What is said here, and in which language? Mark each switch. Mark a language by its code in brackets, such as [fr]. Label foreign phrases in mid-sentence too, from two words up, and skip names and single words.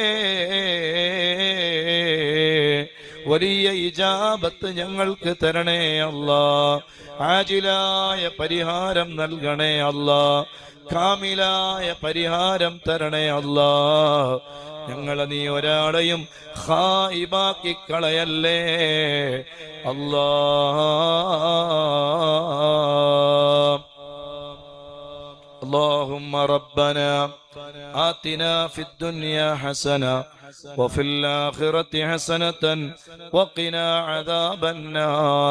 [ml] വലിയ ഇജാബത്ത് ഞങ്ങൾക്ക് തരണേ അല്ലാ, ആജിലായ പരിഹാരം നൽകണേ അല്ലാ, കാമിലായ പരിഹാരം തരണേ അല്ലാ. ഞങ്ങളെ നീ ഒരാളെയും ഖായിബാക്കി കളയല്ലേ അല്ലാ. [ar] اللهم ربنا آتنا في الدنيا حسنة وفي الآخرة حسنة وقنا عذاب النار.